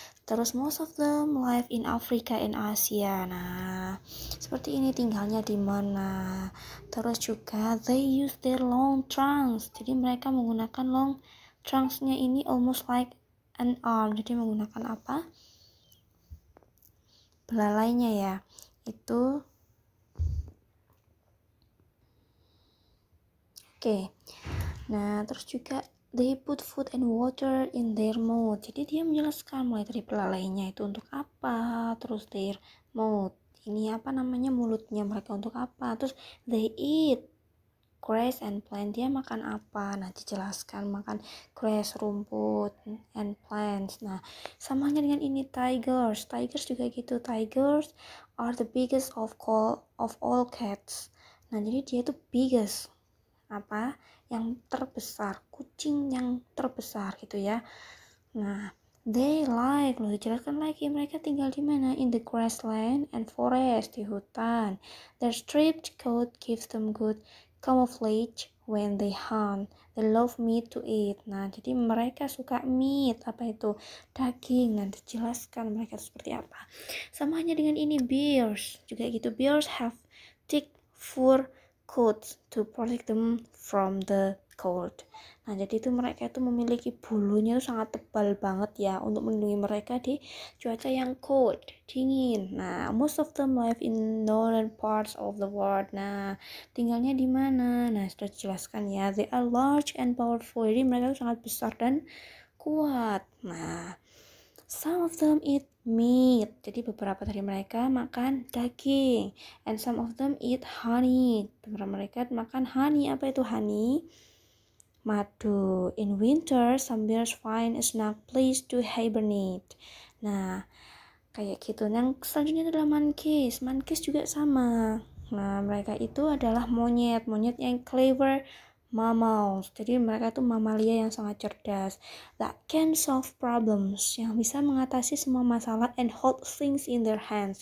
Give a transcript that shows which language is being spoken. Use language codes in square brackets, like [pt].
[id] Terus [en] most of them live in Africa and Asia. [id] Nah, seperti ini tinggalnya di mana. Terus juga [en] they use their long trunks. [id] Jadi mereka menggunakan [en] long trunks-nya ini almost like an arm. [id] Jadi menggunakan apa? Belalainya ya. Itu oke. Nah, terus juga [en] they put food and water in their mouth. [id] Jadi dia menjelaskan mulai dari belalainya itu untuk apa, terus [en] their mouth, [id] ini apa namanya, mulutnya mereka untuk apa, terus [en] they eat grass and plant, [id] dia makan apa. Nah, dijelaskan makan grass, rumput, [en] and plants. [id] Nah, samanya dengan ini tigers juga gitu. [en] Tigers are the biggest of all cats. [id] Nah, jadi dia itu biggest, apa, yang terbesar, kucing yang terbesar gitu ya. Nah, [en] they like, [id] loh dijelaskan lagi mereka tinggal di mana, [en] in the grassland and forest, [id] di hutan. [en] Their striped coat gives them good camouflage when they hunt. They love meat to eat. [id] Nah, jadi mereka suka meat, apa itu, daging. Nah, dijelaskan mereka seperti apa. Sama hanya dengan ini bears juga gitu. [en] Bears have thick fur coats to protect them from the cold. [id] Nah, jadi itu mereka itu memiliki bulunya itu sangat tebal banget ya untuk melindungi mereka di cuaca yang cold, dingin. Nah, [en] most of them live in northern parts of the world. [id] Nah, tinggalnya di mana? Nah, sudah dijelaskan ya. [en] They are large and powerful. [id] Jadi mereka itu sangat besar dan kuat. Nah, [en] some of them eat meat. [id] Jadi beberapa dari mereka makan daging. [en] And some of them eat honey. [id] Beberapa mereka makan [en] honey. [id] Apa itu [en] honey? [id] Madu. [en] In winter, some bears find a snug place to hibernate. [id] Nah, kayak gitu. Yang selanjutnya adalah monkeys. Monkeys juga sama. Nah, mereka itu adalah monyet yang [en] clever mammals. [id] Jadi mereka itu mamalia yang sangat cerdas. [en] That can solve problems, [id] yang bisa mengatasi semua masalah, [en] and hold things in their hands.